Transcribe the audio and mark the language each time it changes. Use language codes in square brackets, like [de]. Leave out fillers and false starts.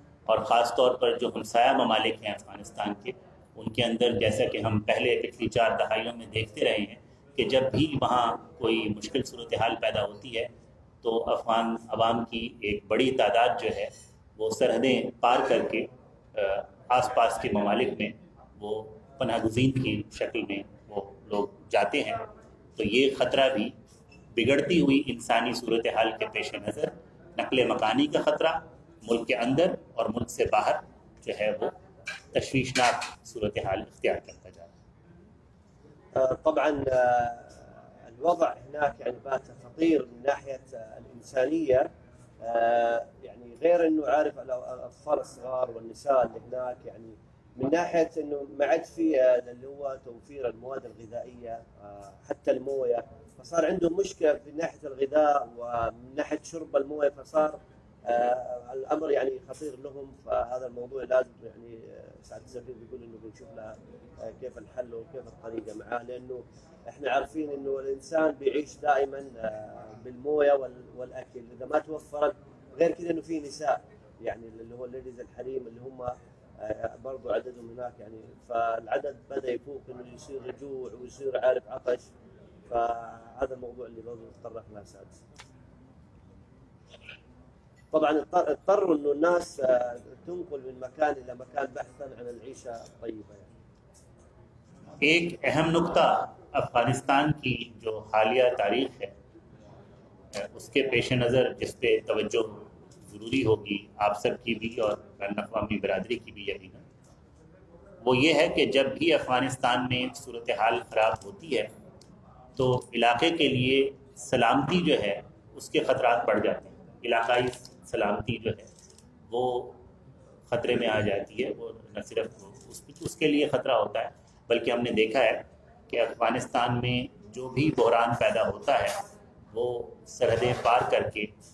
[ur] اور خاص طور پر جو ہمسایہ ممالک ہیں افغانستان کے، ان کے اندر جیسا کہ ہم پہلے پچھلی 4 دہائیوں میں دیکھتے رہے ہیں کہ جب بھی وہاں کوئی مشکل صورتحال پیدا ہوتی ہے تو افغان عوام کی ایک بڑی تعداد جو ہے وہ سرحدیں پار کر کے آس پاس کے ممالک میں وہ پناہ گزین کی شکل میں وہ لوگ جاتے ہیں. تو یہ خطرہ بھی بگڑتی ہوئی انسانی صورتحال کے پیش نظر نقل مکانی کا خطرہ ملک کے اندر اور ملک سے باہر جو ہے وہ تشویشناک صورتحال اختیار کرتا جا رہا ہے. [ar] طبعا الوضع هناك يعني بات خطير من ناحية الإنسانية، يعني غير أنه عارف الأطفال الصغار والنساء اللي هناك، يعني من ناحية أنه ما عاد في اللي هو توفير المواد الغذائية حتى الموية، فصار عندهم مشكلة في ناحية الغذاء ومن ناحية شرب الموية، فصار الأمر يعني خطير لهم. فهذا الموضوع لازم يعني سعادة السفير بيقول إنه بنشوف لها كيف الحل وكيف الطريقة معاه، لأنه إحنا عارفين إنه الإنسان بيعيش دائما بالموية والأكل، إذا ما توفرت. غير كذا إنه في نساء يعني اللي هو الليديز الحريم اللي هم برضو عددهم هناك يعني، فالعدد بدأ يفوق إنه يصير جوع ويصير عارف عطش. فهذا الموضوع اللي برضو نتطرق له سادس. طبعا اضطروا إنه الناس تنقل من مكان إلى مكان بحثا عن العيشة الطيبة يعني. [ur] ایک اہم نقطہ افغانستان کی جو حالیہ تاریخ ہے اس کے پیش نظر جس پہ توجہ ضروری ہوگی آپ سب کی بھی اور بین الاقوامی برادری کی بھی یقیناً، وہ یہ ہے کہ جب بھی افغانستان میں صورتحال خراب ہوتی ہے تو علاقے کے لیے سلامتی جو ہے اس کے خطرات بڑھ جاتے ہیں، علاقائی سلامتی جو ہے وہ خطرے میں آ جاتی ہے۔ وہ نہ صرف اس کے لیے خطرہ ہوتا ہے، بلکہ ہم نے دیکھا ہے کہ افغانستان میں جو بھی بحران پیدا ہوتا ہے وہ سرحدیں پار کر کے